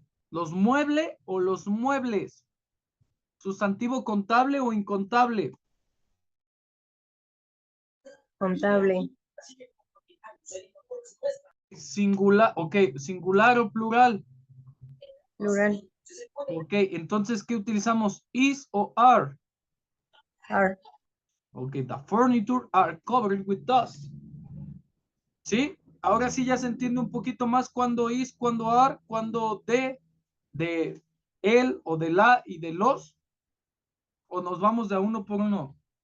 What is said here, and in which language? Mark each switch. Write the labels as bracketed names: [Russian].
[Spanish] ¿Los muebles o los muebles? ¿Sustantivo contable o incontable? Contable. Singular, ok, singular o plural. Plural. Ok, entonces, ¿qué utilizamos? [English] Is o are? Are. Ok, the furniture are covered with dust. [Spanish] ¿Sí? Ahora sí ya se entiende un poquito más cuando is, cuando are, cuando de él o de la y de los. ¿O nos vamos de a uno por uno?